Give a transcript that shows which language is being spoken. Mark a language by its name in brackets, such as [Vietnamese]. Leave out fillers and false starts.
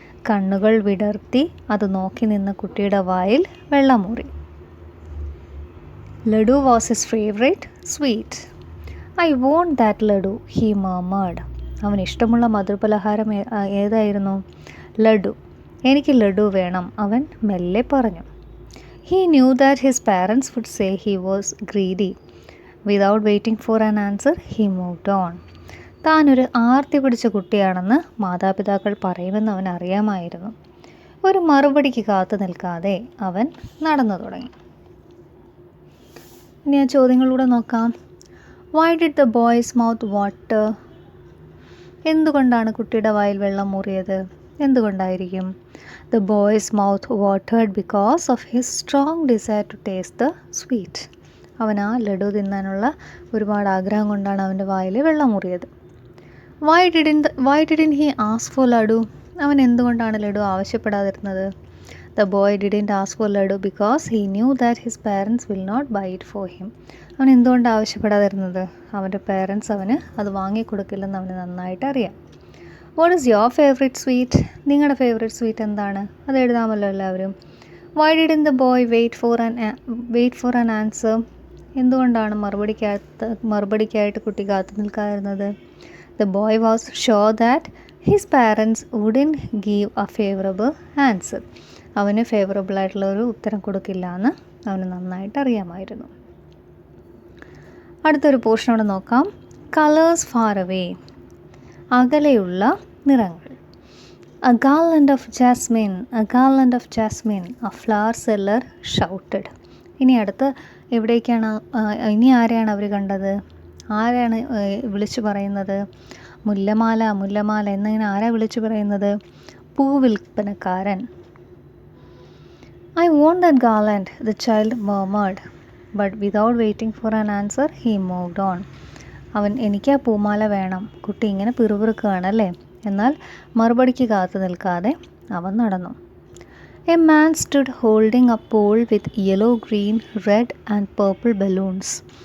[Malayalam] കണ്ണുകൾ വിടർത്തി അത് നോക്കി നിന്ന കുട്ടിയുടെ വായിൽ വെള്ളമൂറി. [English] Laddu was his favourite sweet. I want that laddu, he murmured. [Malayalam] അവന് ഇഷ്ടമുള്ള മധുരപലഹാരം ഏതായിരുന്നു? ലഡു. എനിക്ക് ലഡു വേണം, അവൻ മെല്ലെ പറഞ്ഞു. [English] He knew that his parents would say he was greedy. Without waiting for an answer, he moved on. [Malayalam] താനൊരു ആർത്തി പിടിച്ച കുട്ടിയാണെന്ന് മാതാപിതാക്കൾ പറയുമെന്ന് അവൻ അറിയാമായിരുന്നു. ഒരു മറുപടിക്ക് കാത്തു നിൽക്കാതെ അവൻ നടന്നു തുടങ്ങി. ഇനി ആ ചോദ്യങ്ങളിലൂടെ നോക്കാം. [English] Why did the boy's mouth water? [Malayalam] എന്തുകൊണ്ടാണ് കുട്ടിയുടെ വായിൽ വെള്ളം മൂറിയത്? എന്തുകൊണ്ടായിരിക്കും? [English] The boy's mouth watered because of his strong desire to taste the sweet. [Malayalam] അവൻ ആ ലഡു തിന്നാനുള്ള ഒരുപാട് ആഗ്രഹം കൊണ്ടാണ് അവൻ്റെ വായിൽ വെള്ളം മുറിയത്. [English] Why didn't he ask for laddu? [Malayalam] അവൻ എന്തുകൊണ്ടാണ് laddu ആവശ്യപ്പെടാതിരുന്നത്? [English] The boy didn't ask for laddu because he knew that his parents will not buy it for him. [Malayalam] അവൻ എന്തുകൊണ്ടാണ് ആവശ്യപ്പെടാതിരുന്നത്? അവൻ്റെ പേരൻസ് അവന് അത് വാങ്ങിക്കൊടുക്കില്ലെന്ന് അവന് നന്നായിട്ട് അറിയാം. [English] What is your favourite sweet? [Malayalam] നിങ്ങളുടെ ഫേവറേറ്റ് സ്വീറ്റ് എന്താണ്? അത് എഴുതാമല്ലോ എല്ലാവരും. [English] Why didn't the boy wait for an answer? [Malayalam] എന്തുകൊണ്ടാണ് മറുപടിക്കായിട്ട് കുട്ടി കാത്തു നിൽക്കാതിരുന്നത്? [English] The boy was sure that his parents wouldn't give a favourable answer. [Malayalam] അവന് ഫേവറബിളായിട്ടുള്ള ഒരു ഉത്തരം കൊടുക്കില്ല എന്ന് അവന് നന്നായിട്ട് അറിയാമായിരുന്നു. അടുത്തൊരു പോർഷൻ അവിടെ നോക്കാം. [English] colours far away, [Malayalam] അകലെയുള്ള നിറങ്ങൾ. [English] A garland of jasmine, a garland of jasmine, a flower seller shouted. [Malayalam] ഇനി അടുത്ത് എവിടേക്കാണ്? ഇനി ആരെയാണ് അവർ കണ്ടത്? ആരാണ് വിളിച്ചു പറയുന്നത്? മുല്ലമാല, മുല്ലമാല എന്നിങ്ങനെ ആരാ വിളിച്ചു പറയുന്നത്? പൂവിൽപ്പനക്കാരൻ. [English] I want that garland, the child murmured, but without waiting for an answer, he moved on. [Malayalam] എനിക്ക് ആ പൂമാല വേണം. കുട്ടി ഇങ്ങനെ പിറുപിറുക്കുകയാണല്ലേ. എന്നാൽ മറുപടിക്ക് കാത്തു നിൽക്കാതെ അവൻ നടന്നു. [English] A man stood holding a pole with yellow, green, red and purple balloons.